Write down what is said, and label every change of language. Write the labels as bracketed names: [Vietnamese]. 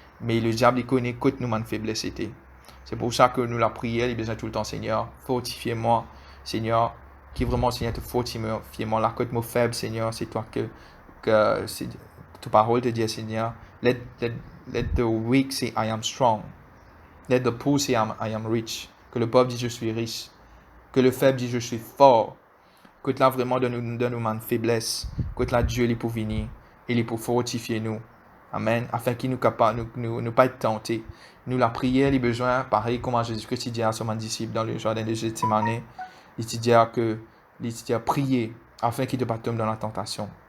[French] Mais le diable il connaît que nous avons une faiblesse c'était. C'est pour ça que nous la prière, il besoin tout le temps, Seigneur, fortifie-moi, Seigneur, qui vraiment, Seigneur, te fortifie-moi, la côte moi faible, Seigneur, c'est toi que ta parole te dit, Seigneur, [English] let the weak say, I am strong. Let the poor say, I am rich. [French] Que le pauvre dit, je suis riche. Que le faible dit, je suis fort. Que là, vraiment, donne-nous une faiblesse. Que là, Dieu, il est pour venir, il est pour fortifier nous. Amen. Afin qu'il nous capable, nous pas être tentés. Nous la prière, les besoins, pareil comme Jésus-Christ dit à son disciple dans le jardin de Gethsémane, il dit prier afin qu'il ne pas tombe dans la tentation.